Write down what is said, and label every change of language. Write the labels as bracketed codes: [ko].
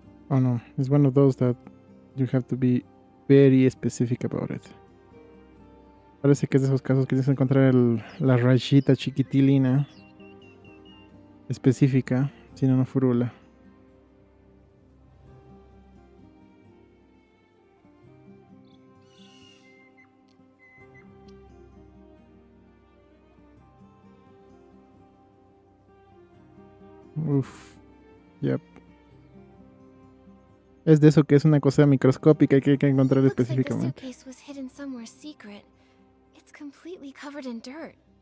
[en] Oh no, it's one of those that you have to be very specific about it. [es] Parece que es de esos casos que tienes que encontrar la rayita chiquitilina específica, si no, no furula. [en] Uf. Yep. [es] Es de eso que es una cosa microscópica que hay que encontrar [en] Looks like the [es] específicamente. [en] suitcase was hidden somewhere secret. It's completely covered in dirt.